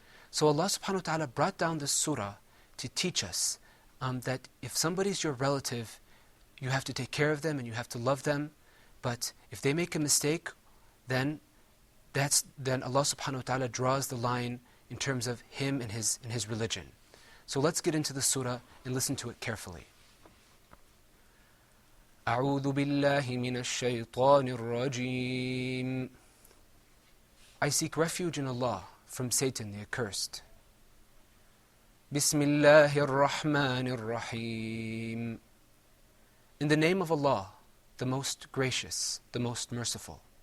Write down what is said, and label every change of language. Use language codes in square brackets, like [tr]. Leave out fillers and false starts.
[en] So Allah subhanahu wa ta'ala brought down this surah to teach us that if somebody's your relative, you have to take care of them and you have to love them, but if they make a mistake, then Allah subhanahu wa ta'ala draws the line in terms of him and his religion. So let's get into the surah and listen to it carefully. [ar] أعوذ بالله من الشيطان الرجيم. [en] I seek refuge in Allah from Satan the accursed. [ar] بسم الله الرحمن الرحيم. [en] In the name of Allah, the most gracious, the most merciful.